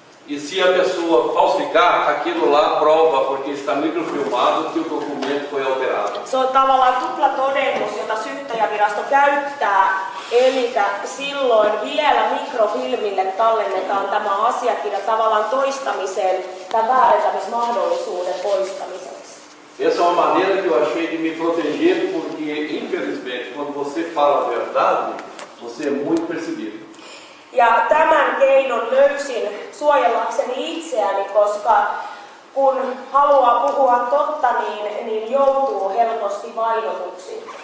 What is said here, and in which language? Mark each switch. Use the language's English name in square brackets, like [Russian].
[Portuguese] e se a pessoa falsificar, aquilo lá prova, porque está microfilmado, que o documento foi alterado. [Finnish] Se on tavallaan tuplatodennus, jota syyttäjävirasto käyttää, eli silloin vielä mikrofilmille tallennetaan tämä asiakirja tavallaan toistamiseen tämän väärentämismahdollisuuden poistamiseksi. [Portuguese] Essa é uma maneira que eu achei de me proteger, porque infelizmente quando você fala a verdade, você é muito perseguido. [Finnish] Ja tämän keinon löysin suojellakseni itseäni, koska kun haluaa puhua totta, niin joutuu helposti vainotuksi.